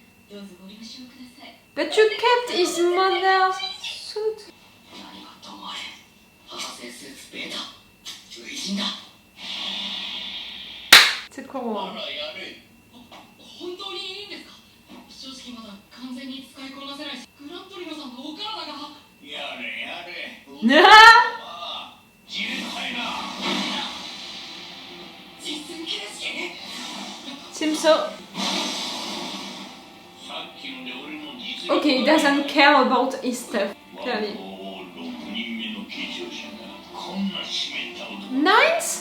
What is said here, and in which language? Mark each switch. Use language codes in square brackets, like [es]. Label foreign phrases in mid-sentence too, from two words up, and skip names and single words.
[en] But you kept his mother's suit. [fr] C'est quoi? [ja] 本当にいいんですか？正直まだ完全に使いこなせないし、グラントリノさんのお体が。やれやれ。 [en] Seems so. Okay, he doesn't care about his stuff, clearly. Nines?